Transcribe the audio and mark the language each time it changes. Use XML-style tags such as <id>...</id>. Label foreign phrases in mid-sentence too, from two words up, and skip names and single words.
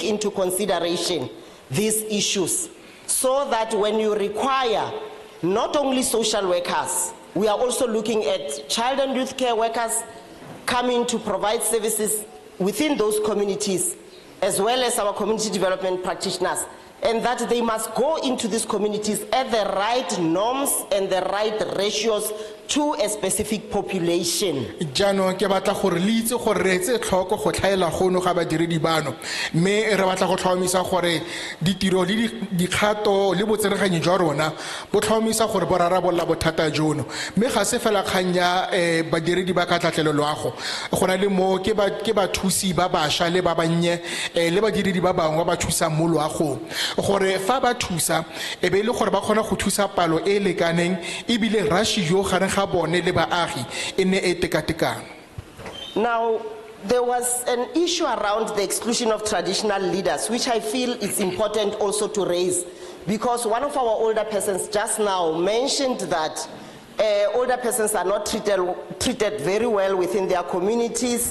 <en>into consideration these issues, so that when you require not only social workers, we are also looking at child and youth care workers coming to provide services within those communities, as well as our community development practitioners, and that they must go into these communities at the right norms and the right ratios to a specific population.</en> <tn>Jaanong ke batla gore le itse gore re etse tlhoko go tlhaela gono ga badiredi bano, mme re batla go tlhomamisa gore ditiro le dikgato le botsereganyi jwa rona bo tlhomamisa gore bo rarabolla bothata jono, mme ga se fela kgang ya badiredi ba ka tlatlelo loago, go na le mo ke bathusi ba bašwa le ba bannye le badiredi ba bangwe ba thusang mo loagong, gore fa ba thusa e be le gore ba kgona go thusa palo e lekaneng ebile rashi yo gare ga bone le baagi e ne e tekatekano.</tn> <en>Now, there was an issue around the exclusion of traditional leaders, which I feel is important also to raise, because one of our older persons just now mentioned that older persons are not treated very well within their communities.</en>